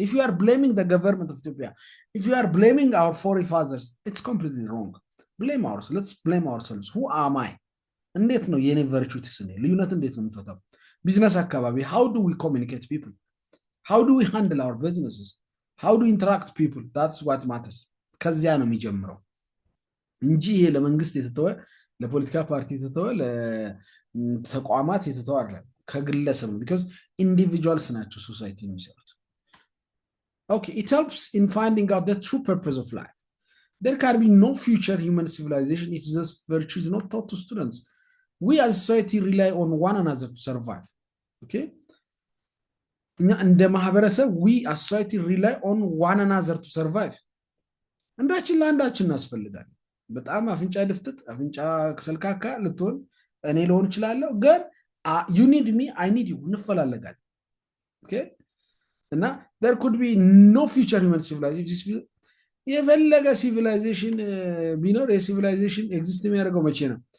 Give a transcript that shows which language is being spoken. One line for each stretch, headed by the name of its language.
English: If you are blaming the government of Ethiopia, if you are blaming our forefathers, it's completely wrong. blame ourselves. Let's blame ourselves. Who am I?
Amharic: እንዴት ነው የኔ ቨርቹ ኢቲክስ ነው? ልዩነት እንዴት ነው የሚፈታው? ቢዝነስ አካባቢ
English: how do we communicate people? How do we handle our businesses? How do we interact people? That's what matters.
Amharic: ከዚያ ነው የሚጀምረው እንጂ ይሄ ለመንግስት የተተወ ለፖለቲካ ፓርቲ የተተወ ለተቋማት የተተወ አይደለም፣ ከግለሰብ ነው።
English: because individuals
Amharic: ናቸው ሶሳይቲ ነው የሚሰሩት።
English: Okay, it helps in finding out the true purpose of life. There can be no future human civilization if this virtue is not taught to students. We as society rely on one another to survive. Okay?
Amharic: እንደ ማህበረሰብ
English: we as society rely on one another to survive.
Amharic: አንዳችን ለአንዳችን እናስፈልጋለን። በጣም አፍንጫ ድፍጥጥ አፍንጫ ከሰልካካ ልትሆን እኔ ልሆን እችላለሁ፣ ግን
English: you need me I need you
Amharic: እንፈላለጋለን። ኦኬ እና
English: there could be no future human civilization
Amharic: የፈለገ ሲቪላይዜሽን ቢኖር የሲቪላይዜሽን ኤግዚስት የሚያደርገው መቼ ነው?